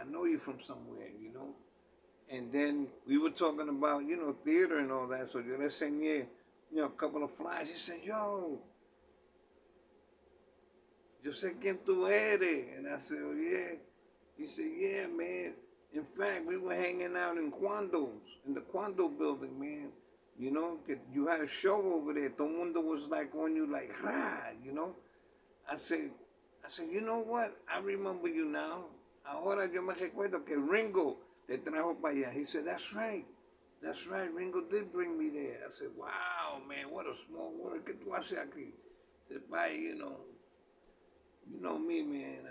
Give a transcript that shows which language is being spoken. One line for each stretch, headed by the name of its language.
English: I know you from somewhere, And then we were talking about, theater and all that. So
Spanish: yo le enseñé,
English: a couple of flyers. He said,
Spanish: yo sé quién tú eres.
English: And I said, oh, yeah. He said, yeah, man. In fact, we were hanging out in the Quando building, man. You had a show over there.
Spanish: Todo mundo
English: was like on you like, I said, you know what? I remember you now.
Spanish: Ahora yo me recuerdo que Ringo te trajo para allá.
English: He said, that's right. That's right. Ringo did bring me there. I said, wow, man, what a small world.
Spanish: ¿Qué tú haces aquí?
English: I said, bye, you know me, man.